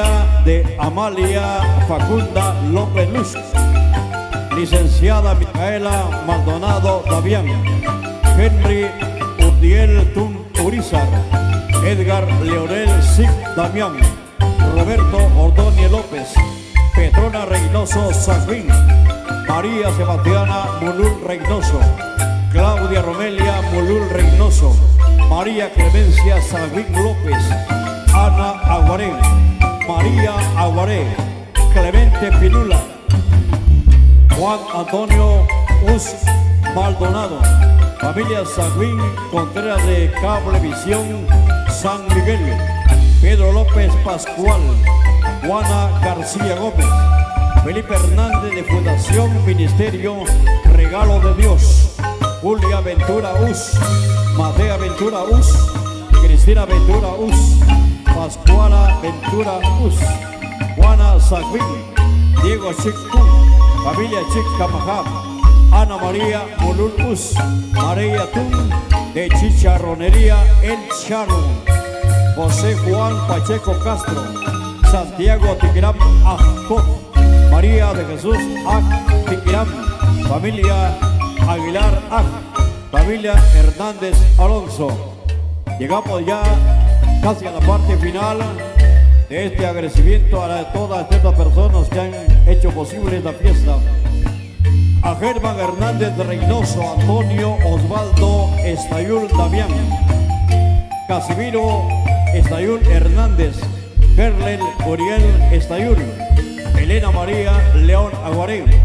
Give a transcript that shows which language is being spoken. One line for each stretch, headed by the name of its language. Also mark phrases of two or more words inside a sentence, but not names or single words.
Spanish: de Amalia Facunda López Luz, licenciada Micaela Maldonado Davián, Henry Udiel Tun Urizar, Edgar Leonel Sig Damián, Roberto Ordóñez López, Petrona Reynoso Sagüín, María Sebastiana Mulul Reynoso, Claudia Romelia Mulul Reynoso, María Clemencia Sagüín López, Ana Aguaré, María Aguaré, Clemente Pinula, Juan Antonio Us Maldonado, familia Sagüín Contreras de Cablevisión San Miguel, Pedro López Pascual, Juana García Gómez, Felipe Hernández de Fundación Ministerio Regalo de Dios, Julia Ventura Us, Matea Ventura Us, Cristina Ventura Us, Pascuala Ventura Us, Juana Sagüín, Diego Chic familia Chic Camajá, Ana María Mulul Us, María Tun de Chicharronería El Charro, José Juan Pacheco Castro, Santiago Tiquirán Ajco, María de Jesús Aj Tiquirán, familia Aguilar Aj, familia Hernández Alonso. Llegamos ya casi a la parte final de este agradecimiento a todas estas personas que han hecho posible esta fiesta. A Germán Hernández Reynoso, Antonio Osvaldo Estayul Damián, Casimiro Estayul Hernández, Gerlen Uriel Estayul, Elena María León Aguaré,